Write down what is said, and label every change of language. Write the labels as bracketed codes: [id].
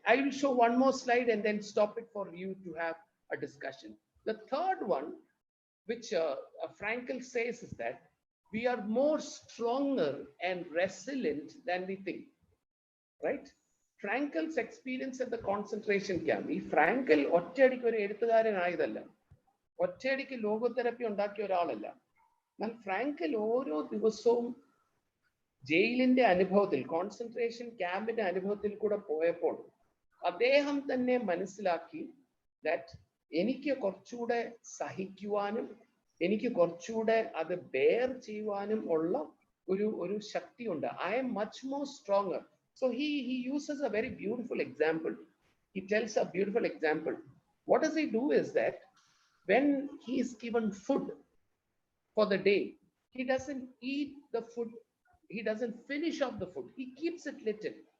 [en] I will show one more slide and then stop it for you to have a discussion. The third one, which Frankl says, is that we are more stronger and resilient than we think. Right? Frankel's experience at the concentration camp. [ml] ഈ Frenkel ഒറ്റയടിക്ക് ഒരു എഴുത്തുകാരനായതല്ല, ഒറ്റയടിക്ക് ലോഗോതെറപ്പി ഉണ്ടാക്കിയ ഒരാളല്ല. എന്നാൽ Frenkel ഓരോ ദിവസവും ജയിലിന്റെ അനുഭവത്തിൽ, കോൺസെൻട്രേഷൻ ക്യാമ്പിന്റെ അനുഭവത്തിൽ കൂടെ പോയപ്പോൾ അദ്ദേഹം തന്നെ മനസ്സിലാക്കി ദാറ്റ് എനിക്ക് കുറച്ചുകൂടെ സഹിക്കുവാനും എനിക്ക് കുറച്ചുകൂടെ അത് ബെയർ ചെയ്യുവാനും ഉള്ള ഒരു ശക്തിയുണ്ട്. [en] I am much more stronger. So he uses a very beautiful example. He tells a beautiful example. What does he do is that when he is given food for the day, he doesn't eat the food, he doesn't finish off the food, he keeps it little.